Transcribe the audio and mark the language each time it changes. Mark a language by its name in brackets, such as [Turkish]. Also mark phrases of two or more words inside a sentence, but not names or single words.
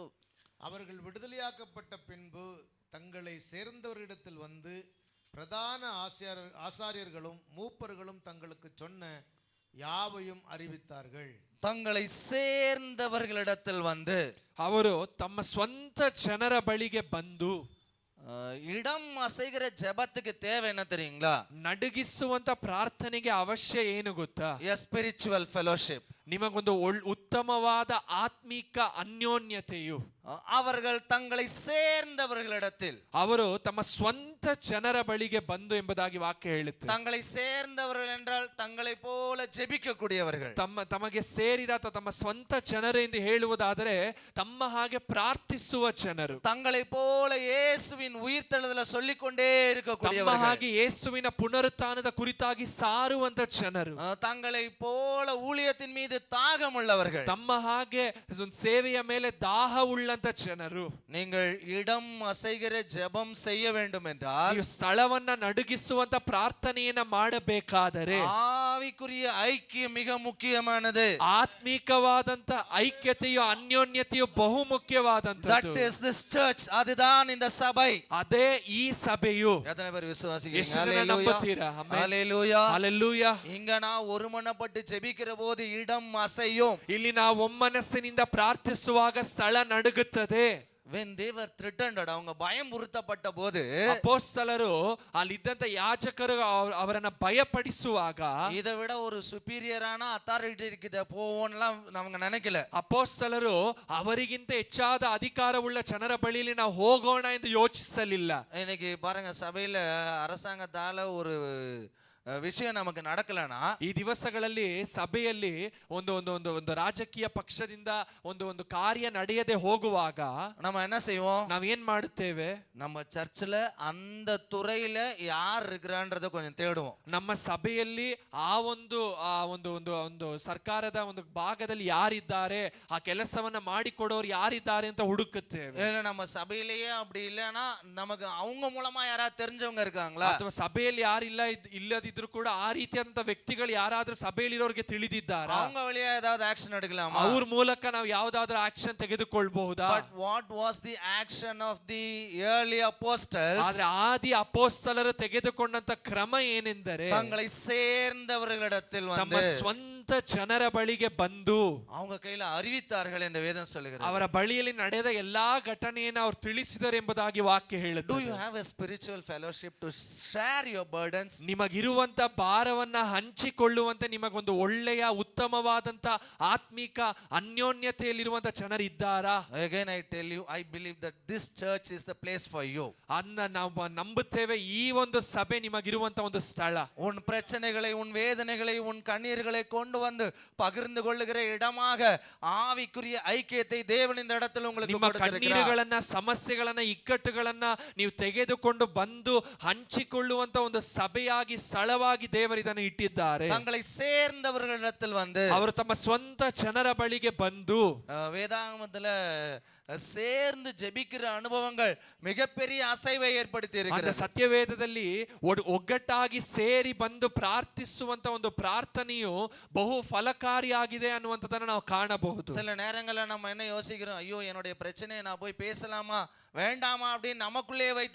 [Tamil] அவர்கள் விடுதலையாக்கப்பட்ட பின்பு தங்களை சேர்ந்தவரிடத்தில் வந்து பிரதான ஆசாரியர்களும் மூப்பர்களும் தங்களுக்கு சொன்ன யாவையும் அறிவித்தார்கள். தங்களை சேர்ந்தவர்களிடத்தில் வந்து [Kannada] ಅವರು ತಮ್ಮ ಸ್ವಂತ ಜನರ ಬಳಿಗೆ ಬಂದು [Tamil] இடம் அசைகிற ஜெபத்துக்கு தேவை என்ன தெரியுங்களா? [Kannada] ನಡುಗಿಸುವಂತ ಪ್ರಾರ್ಥನೆಗೆ ಅವಶ್ಯ ಏನು ಗೊತ್ತಾ? [English] a spiritual fellowship. [Kannada] ನಿಮಗೊಂದು ಉತ್ತಮವಾದ ಆತ್ಮಿಕ ಅನ್ಯೋನ್ಯತೆಯು. [Tamil] அவர்கள் தங்களை சேர்ந்தவர்களிடத்தில், [Kannada] ಅವರು ತಮ್ಮ ಸ್ವಂತ ಜನರ ಬಳಿಗೆ ಬಂದು ಎಂಬುದಾಗಿ ವಾಕ್ಯ ಹೇಳುತ್ತೆ. [Tamil] தங்களை சேர்ந்தவர்கள் என்றால் தங்களை போல ஜெபிக்க கூடியவர்கள். [Kannada] ತಮಗೆ ಸೇರಿದ ಅಥವಾ ತಮ್ಮ ಸ್ವಂತ ಜನರು ಎಂದು ಹೇಳುವುದಾದರೆ ತಮ್ಮ ಹಾಗೆ ಪ್ರಾರ್ಥಿಸುವ ಜನರು. [Tamil] தங்களை போல இயேசுவின் உயிர்த்தெழுதலை சொல்லிக்கொண்டே இருக்க [Kannada] ತಮ್ಮ [Tamil] கூடியவர்கள். [Kannada] ಹಾಗೆ ಯೇಸುವಿನ ಪುನರುತ್ಥಾನದ ಕುರಿತಾಗಿ ಸಾರುವಂತ ಜನರು. [Tamil] தங்களை போல ஊழியத்தின் மீது தாகம் உள்ளவர்கள். [Kannada] ತಮ್ಮ ಹಾಗೆ ಸೇವೆಯ ಮೇಲೆ ದಾಹ ಉಳ್ಳಂತ ಜನರು. [Tamil] நீங்கள் இடம் அசைகிற ஜெபம் செய்ய வேண்டும் என்றால், [Kannada] ನೀವು ಸ್ಥಳವನ್ನ ನಡುಗಿಸುವಂತ ಪ್ರಾರ್ಥನೆಯನ್ನ ಮಾಡಬೇಕಾದರೆ [Tamil] ஆவிக்குரிய ஐக்கியம் மிக முக்கியமானது. [Kannada] ಆತ್ಮಿಕವಾದಂತ ಐಕ್ಯತೆಯು ಅನ್ಯೋನ್ಯತೆಯು ಬಹು [English] That [Kannada] ಮುಖ್ಯವಾದಂತದ್ದು. [English] is this church. [Tamil] அதுதான் இந்த சபை. [Kannada] ಅದೇ ಈ ಸಭೆಯು. [Tamil] எத்தனை பேர் [Kannada] ಎಷ್ಟು [Tamil] விசுவாசிக்கிறீங்க? [Kannada] ಜನ ನಂಬುತ್ತೀರಾ? ಆಮೆನ್. [Tamil] ஹalleluya. [Kannada] ಹಲ್ಲೆಲೂಯಾ. [Tamil] இங்க நான் ஒருமனப்பட்டு ஜெபிக்கிற போது இடம் அசையும். [Kannada] ಇಲ್ಲಿ ನಾವು ಒಮ್ಮನಸ್ಸಿನಿಂದ ಪ್ರಾರ್ಥಿಸುವಾಗ ಸ್ಥಳ ನಡುಗುತ್ತದೆ. [English] when they were threatened, [Tamil] அவங்க பயமுறுத்தப்பட்ட போது [Kannada] ಅಪೊಸ್ತಲರು ಅಲ್ಲಿದ್ದಂತ ಯಾಜಕರು ಅವರನ್ನ ಭಯಪಡಿಸುವಾಗ [Tamil] இதை விட ஒரு சுப்பீரியரான அத்தாரிட்டி கிட்ட போவோம்லாம் அவங்க நினைக்கல. [Kannada] ಅಪೊಸ್ತಲರು ಅವರಿಗಿಂತ ಹೆಚ್ಚಾದ ಅಧಿಕಾರವುಳ್ಳ ಜನರ ಬಳಿಯಲ್ಲಿ ನಾವು ಹೋಗೋಣ ಎಂದು ಯೋಚಿಸಲಿಲ್ಲ. [Tamil] இன்னைக்கு பாருங்க, சபையில அரசாங்கத்தால ஒரு [Kannada] ವಿಷಯ ನಮಗೆ ನಡಕಲನಾ, ಈ ದಿವಸಗಳಲ್ಲಿ ಸಭೆಯಲ್ಲಿ ಒಂದು ಒಂದು ಒಂದು ಒಂದು ರಾಜಕೀಯ ಪಕ್ಷದಿಂದ ಒಂದು ಕಾರ್ಯ ನಡೆಯದೆ ಹೋಗುವಾಗ [Tamil] நம்ம என்ன செய்வோம்? [Kannada] ನಾವ್ ಏನ್ ಮಾಡುತ್ತೇವೆ? [Tamil] நம்ம சர்ச்சில் அந்த துறையில யார் இருக்கிறான்றத கொஞ்சம் தேடுவோம். [Kannada] ನಮ್ಮ ಸಭೆಯಲ್ಲಿ ಆ ಒಂದು ಒಂದು ಒಂದು ಒಂದು ಸರ್ಕಾರದ ಒಂದು ಭಾಗದಲ್ಲಿ ಯಾರಿದ್ದಾರೆ, ಆ ಕೆಲಸವನ್ನ ಮಾಡಿಕೊಡೋರು ಯಾರಿದ್ದಾರೆ ಅಂತ ಹುಡುಕುತ್ತೇವೆ. [Tamil] இல்ல நம்ம சபையிலேயே அப்படி இல்லைன்னா நமக்கு அவங்க மூலமா யாராவது தெரிஞ்சவங்க இருக்காங்களா? [Kannada] ಅಥವಾ ಸಭೆಯಲ್ಲಿ ಯಾರಿಲ್ಲ ಇಲ್ಲದಿದ್ರು ಕೂಡ ಆ ರೀತಿಯಾದಂತ ವ್ಯಕ್ತಿಗಳು ಯಾರಾದ್ರೂ ಸಭೆಯಲ್ಲಿರೋರಿಗೆ ತಿಳಿದಿದ್ದಾರಾ? [Tamil] அவங்க வழியா ஏதாவது ஆக்ஷன் எடுக்கலாமா? [Kannada] ಅವ್ರ ಮೂಲಕ ನಾವು ಯಾವ್ದಾದ್ರೂ ಆಕ್ಷನ್ ತೆಗೆದುಕೊಳ್ಬಹುದಾ? [English] But what was the action of the early apostles? [Kannada] ಆದ್ರೆ ಆದಿ ಅಪೊಸ್ತಲರು ತೆಗೆದುಕೊಂಡಂತ ಕ್ರಮ ಏನೆಂದರೆ [Tamil] தங்களை சேர்ந்தவர்களிடத்தில் [Kannada] ತಮ್ಮ [Tamil] வந்து [Kannada] ಸ್ವಂತ ಜನರ ಬಳಿಗೆ ಬಂದು [Tamil] அவங்க கையில அறிவித்தார்கள் என்று வேதம் சொல்லுகிறது. [Kannada] ಅವರ ಬಳಿಯಲ್ಲಿ ನಡೆದ ಎಲ್ಲಾ ಘಟನೆಯನ್ನು ಅವರು ತಿಳಿಸಿದರು ಎಂಬುದಾಗಿ ವಾಕ್ಯ [English] Do you [Kannada] ಹೇಳುತ್ತದೆ. [English] have a spiritual fellowship to share your burdens? [Kannada] ನಿಮಗಿರುವಂತ ಭಾರವನ್ನ ಹಂಚಿಕೊಳ್ಳುವಂತೆ ನಿಮಗೊಂದು ಒಳ್ಳೆಯ ಉತ್ತಮವಾದಂತ ಆತ್ಮಿಕ ಅನ್ಯೋನ್ಯತೆಯಲ್ಲಿರುವಂತ ಜನರಿದ್ದಾರಾ? [English] Again I tell you, I believe that this church is the place for you. [Kannada] ಅನ್ನ ನಾವು ನಂಬುತ್ತೇವೆ, ಈ ಒಂದು ಸಭೆ ನಿಮಗಿರುವಂತ ಒಂದು ಸ್ಥಳ. [Tamil] உன் பிரச்சனைகளை, உன் வேதனைகளை, உன் கண்ணீர்களை கொண்டு வந்து பகிர்ந்து கொள்ளுகிற இடமாக ஆவிக்குரிய ஐக்கியத்தை தேவன் இந்த இடத்துல உங்களுக்கு [Kannada] ನಿಮ್ಮ [Tamil] கொடுத்திருக்கிறார். [Kannada] ಕಣ್ಣೀರುಗಳನ್ನ, ಸಮಸ್ಯೆಗಳನ್ನ, ಇಕ್ಕಟ್ಟುಗಳನ್ನ ನೀವು ತೆಗೆದುಕೊಂಡು ಬಂದು ಹಂಚಿಕೊಳ್ಳುವಂತ ಒಂದು ಸಭೆಯಾಗಿ, ಸ್ಥಳವಾಗಿ ದೇವರು ಇದನ್ನು ಇಟ್ಟಿದ್ದಾರೆ. [Tamil] தங்களை சேர்ந்தவர்களிடத்தில் வந்து [Kannada] ಅವರು ತಮ್ಮ ಸ್ವಂತ ಜನರ ಬಳಿಗೆ ಬಂದು [Tamil] வேதாகமத்துல சேர்ந்து ஜெபிக்கிற அனுபவங்கள் மிகப்பெரிய அசைவை ஏற்படுத்தி அந்த இருக்கிறது. [Kannada] ಸತ್ಯವೇದದಲ್ಲಿ ಒಗ್ಗಟ್ಟಾಗಿ ಸೇರಿ ಬಂದು ಪ್ರಾರ್ಥಿಸುವಂತ ಒಂದು ಪ್ರಾರ್ಥನೆಯು ಬಹು ಫಲಕಾರಿಯಾಗಿದೆ ಅನ್ನುವಂಥದ್ದನ್ನು ನಾವು ಕಾಣಬಹುದು. [Tamil] சில நேரங்கள்ல நம்ம என்ன யோசிக்கிறோம், ஐயோ என்னுடைய பிரச்சனையை நான் போய் பேசலாமா வேண்டாமா அப்படின்னு நமக்குள்ளே வைத்துக்